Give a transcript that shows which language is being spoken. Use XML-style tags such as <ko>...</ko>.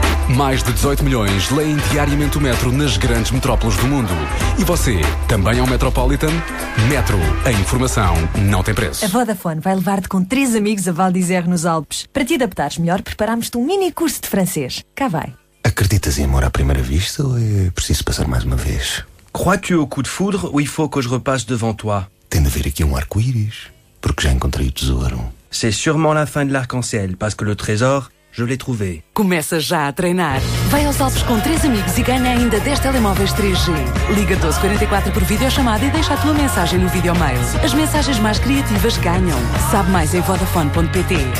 <pt>Mais de 18 milhões leem diariamente o Metro nas grandes metrópoles do mundo. E você, também é um Metropolitan? Metro, a informação não tem preço. A Vodafone vai levar-te com 3 amigos a Val d'Isère nos Alpes. Para te adaptares melhor, preparámos-te um mini curso de francês. Cá vai. Acreditas em amor à primeira vista ou é preciso passar mais uma vez?</pt> <fr>Crois-tu au coup de foudre ou il faut que je repasse devant toi?</fr> <pt>Tem de haver aqui um arco-íris, porque já encontrei o tesouro.</pt> <fr>C'est sûrement la fin de l'arc-en-ciel, parce que le trésor... Je l'ai trouvé.</fr> <pt>Começa já a treinar. Vai aos Alpes com 3 amigos e ganha ainda 10 telemóveis 3G. Liga 1244 por videochamada e deixa a tua mensagem no videomail. As mensagens mais criativas ganham. Sabe mais em vodafone.pt.</pt>